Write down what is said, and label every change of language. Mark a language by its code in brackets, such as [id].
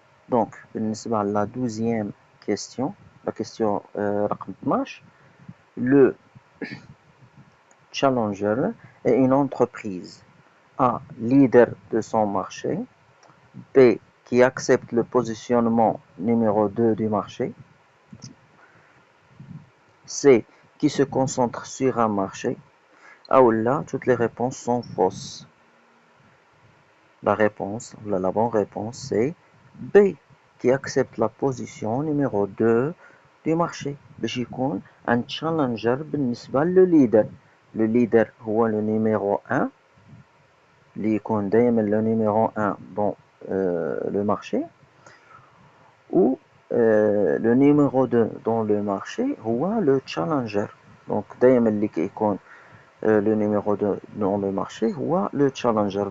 [fr] Donc, [ar] بالنسبة [fr] la 12e question, la question [ar] رقم [fr] 12, le challenger est une entreprise A, leader de son marché, B, qui accepte le positionnement numéro 2 du marché, C, qui se concentre sur un marché. Ou là, toutes les réponses sont fausses. La bonne réponse, c'est B, qui accepte la position numéro 2 du marché. [ar] باش يكون [fr] un challenger [ar] بالنسبة للleader. [fr] Le leader هو le numéro 1 [ar] اللي يكون دائما [fr] le numéro 1 dans le marché, ou le numéro 2 dans le marché [ar] هو [fr] le challenger. Donc [ar] دائما اللي كيكون [fr] le numéro 2 dans le marché [ar] هو [fr] le challenger.